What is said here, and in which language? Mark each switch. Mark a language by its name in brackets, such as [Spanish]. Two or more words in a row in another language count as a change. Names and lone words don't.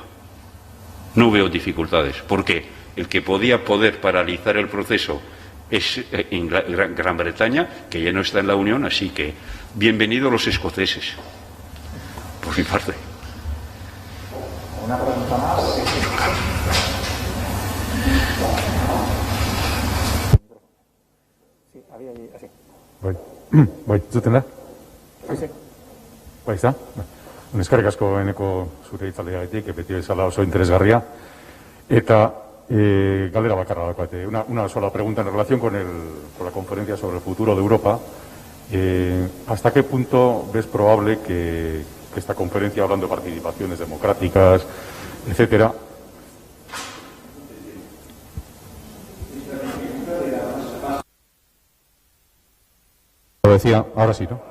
[Spanish] No veo dificultades, porque el que podía paralizar el proceso es en Gran Bretaña, que ya no está en la Unión, así que bienvenidos los escoceses, por mi parte. Una pregunta más. Sí, había allí, así. [Basque] Bai, zuten da? [Spanish] Sí. [Basque] Bai, izan? Eskerrik asko eneko zure hitzaldiagatik, beti bezala oso interesgarria. Eta galdera bakarra daukate. [Spanish] Una sola pregunta en relación con la conferencia sobre el futuro de Europa. ¿Hasta qué punto ves probable que esta conferencia, hablando de participaciones democráticas, etcétera, lo decía, ahora sí, ¿no?